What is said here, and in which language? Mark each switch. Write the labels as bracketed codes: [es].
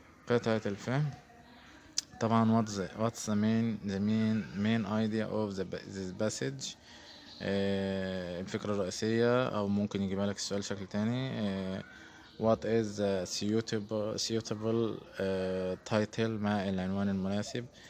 [ar] قطعة الفهم طبعا [en] what's the main idea of this passage. [ar] الفكرة الرئيسية أو ممكن يجيبها لك السؤال شكل تاني. [en] what is the suitable title [ar] ما العنوان المناسب.